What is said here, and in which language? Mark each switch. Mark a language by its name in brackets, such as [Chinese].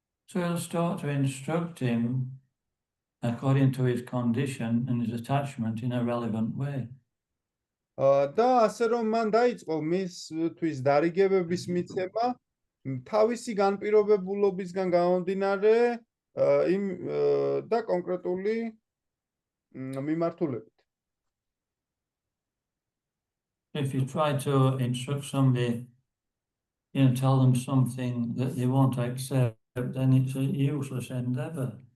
[English] So he'll start to instruct him according to his condition and his attachment in a relevant way. [Georgian] და ასე რომ მან დაიწყო მისთვის დარიგებების მიცემა თავისი განპირობებულობისგან გამომდინარე იმ და კონკრეტული მიმართულებით. [English] If you try to instruct somebody, tell them something that they won't accept, then it's a useless endeavor.